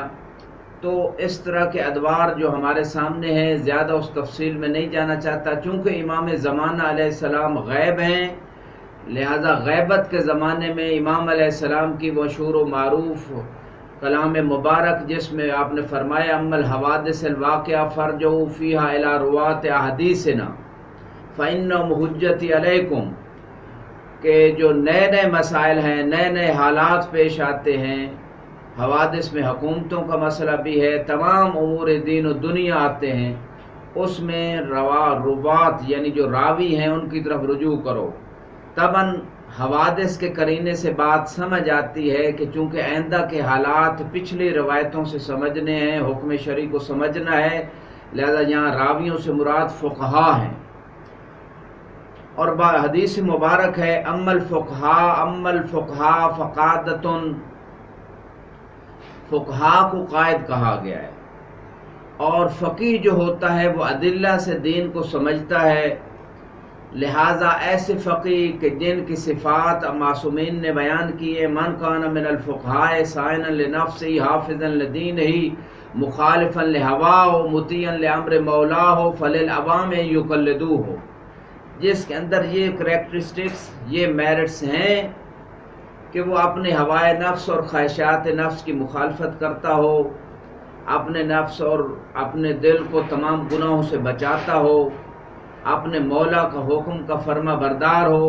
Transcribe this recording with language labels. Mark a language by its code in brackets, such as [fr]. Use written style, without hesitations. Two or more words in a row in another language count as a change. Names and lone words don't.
[ur] تو اس طرح کے ادوار جو ہمارے سامنے ہیں، زیادہ اس تفصیل میں نہیں جانا چاہتا، چونکہ امام زمانہ علیہ السلام غیب ہیں، لہذا غیبت کے زمانے میں امام علیہ السلام کی مشہور و معروف کلام مبارک جس میں آپ نے فرمایا [ar] اما الحوادث الواقعہ فرجعوا فیہا الی روات احادیثنا فإنہم حجتی علیکم، [ur] کہ جو نئے نئے مسائل ہیں، نئے نئے حالات پیش آتے ہیں، حوادث میں حکومتوں کا مسئلہ بھی ہے، تمام امور دین و دنیا آتے ہیں، اس میں روات یعنی جو راوی ہیں ان کی طرف رجوع کرو۔ طبعاً حوادث کے قرینے سے بات سمجھ آتی ہے کہ چونکہ آئندہ کے حالات پچھلی روایتوں سے سمجھنے ہیں، حکم شرعی کو سمجھنا ہے، لہذا یہاں راویوں سے مراد فقہا ہیں، اور حدیث مبارک ہے [ar] اما الفقہا فقادۃ، [ur] فقہا کو قائد کہا گیا ہے، اور فقیہ جو ہوتا ہے وہ ادلہ سے دین کو سمجھتا ہے۔ لہٰذا ایسے فقیہ کہ جن کی صفات معصومین نے بیان کی ہے [ar] من کان من الفقہاء صائنا لنفسہ حافظا لدینہ مخالفا لہواہ مطیعا لامر مولاہ فللعوام یقلدوہ، [ur] جس کے اندر یہ کریکٹرسٹکس، یہ میرٹس ہیں کہ وہ اپنے ہوائے نفس اور خواہشات نفس کی مخالفت کرتا ہو، اپنے نفس اور اپنے دل کو تمام گناہوں سے بچاتا ہو، اپنے مولا کا حکم کا فرما بردار ہو۔